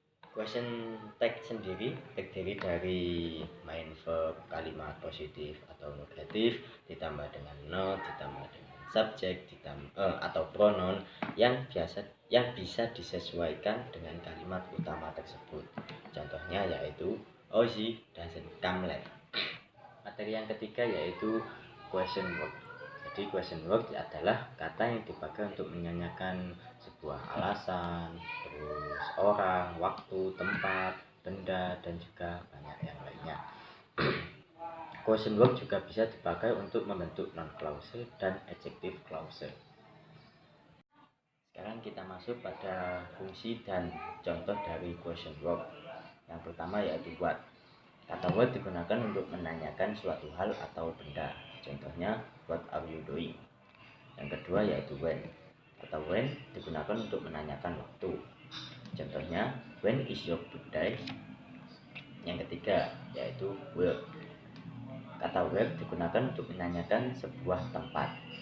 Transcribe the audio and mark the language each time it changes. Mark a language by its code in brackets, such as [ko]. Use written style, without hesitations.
[id] Question tag sendiri terdiri dari main verb, kalimat positif atau negatif, ditambah dengan not, ditambah dengan subjek, atau pronoun yang bisa disesuaikan dengan kalimat utama tersebut. [en] Contohnya yaitu Ozzy doesn't come late. [id] Materi yang ketiga yaitu question word. Jadi question word adalah kata yang dipakai untuk menanyakan sebuah alasan, terus orang, waktu, tempat, benda, dan juga banyak yang lainnya. Question word juga bisa dipakai untuk membentuk non-clausal dan adjective clausal. Sekarang kita masuk pada fungsi dan contoh dari question word. Yang pertama yaitu what. Kata what digunakan untuk menanyakan suatu hal atau benda. Contohnya, [en] what are you doing? [id] Yang kedua yaitu when. Kata when digunakan untuk menanyakan waktu. Contohnya, [en] when is your birthday? [id] Yang ketiga yaitu where. Kata where digunakan untuk menanyakan sebuah tempat.